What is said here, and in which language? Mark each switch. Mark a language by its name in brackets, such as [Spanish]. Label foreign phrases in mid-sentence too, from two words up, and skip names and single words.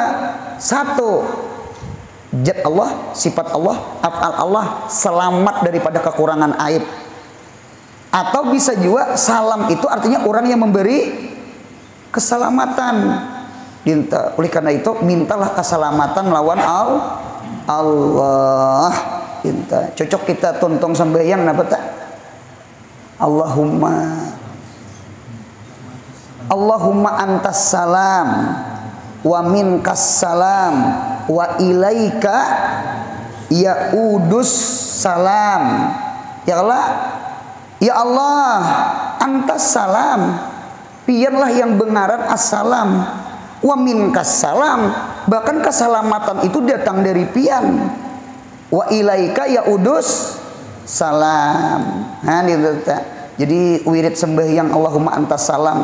[Indonesian] Satu, zat Allah, sifat Allah, af'al Allah selamat daripada kekurangan aib. Atau bisa juga salam itu artinya orang yang memberi keselamatan. [Banjar] Oleh karena itu mintalah keselamatan melawan Allah. Cocok kita tuntung sembahyang napa tak? [Arabic] اللهم أنت السلام ومنك السلام وإليك يعود السلام. يا الله، يا الله، أنت السلام, [Banjar] pianlah yang bengaran assalam, [Arabic] ومنك السلام, [Banjar] bahkan keselamatan itu datang dari pian, [Arabic] وإليك يعود السلام. [Indonesian] Nah, jadi wirid sembahyang [Arabic] اللهم أنت السلام.